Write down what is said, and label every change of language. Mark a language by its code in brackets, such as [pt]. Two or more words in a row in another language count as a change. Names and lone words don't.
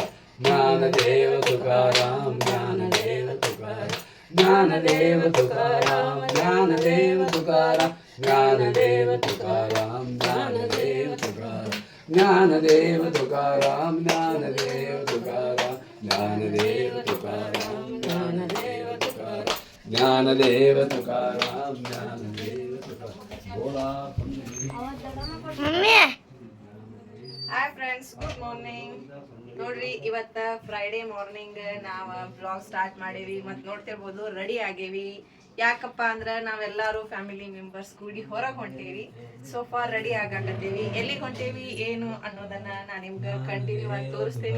[mr] ज्ञानदेव तुकाराम ज्ञानदेव तुकाराम ज्ञानदेव तुकाराम ज्ञानदेव तुकाराम ज्ञानदेव तुकाराम ज्ञानदेव तुकाराम ज्ञानदेव तुकाराम ज्ञानदेव तुकाराम ज्ञानदेव तुकाराम ज्ञानदेव तुकाराम ज्ञानदेव तुकाराम ज्ञानदेव तुकाराम बोला मम्मी. [en] Hi friends, good morning. [kn] ನೋಡ್ರಿ, ಇವತ್ತು [en] Friday morning [kn] ನಾವು [en] blog start [kn] ಮಾಡೀವಿ ಮತ್ತು ನೋಡ್ತಿರ್ಬೋದು ರೆಡಿ ಆಗೇವಿ. ಯಾಕಪ್ಪ ಅಂದ್ರೆ ನಾವೆಲ್ಲರೂ [en] family members [kn] ಕೂಡಿ ಹೊರಗೆ ಹೊಂಟೇವಿ. [en] sofa ready [kn] ಆಗಾಕತ್ತೇವಿ. ಎಲ್ಲಿಗೆ ಹೊಂಟೇವಿ ಏನು ಅನ್ನೋದನ್ನ ನಾನು ನಿಮ್ಗೆ ಕಂಟಿನ್ಯೂ ಆಗಿ ತೋರಿಸ್ತೀನಿ.